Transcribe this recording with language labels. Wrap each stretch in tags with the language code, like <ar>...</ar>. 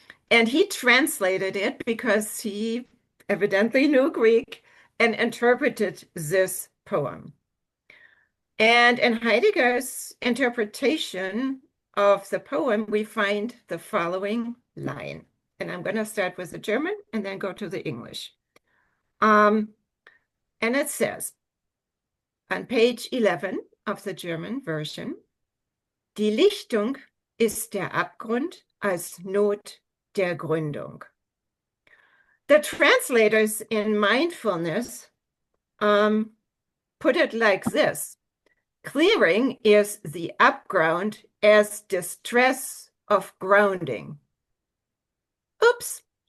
<en>And he translated it because he evidently knew Greek and interpreted this poem. And in Heidegger's interpretation of the poem, we find the following line. And I'm going to start with the German and then go to the English. And it says on page 11 of the German version,</en> <de>Die Lichtung ist der Abgrund als Not der Gründung.</de> <en>The translators in mindfulness put it like this: clearing is the upground as distress of grounding. Oops.</en>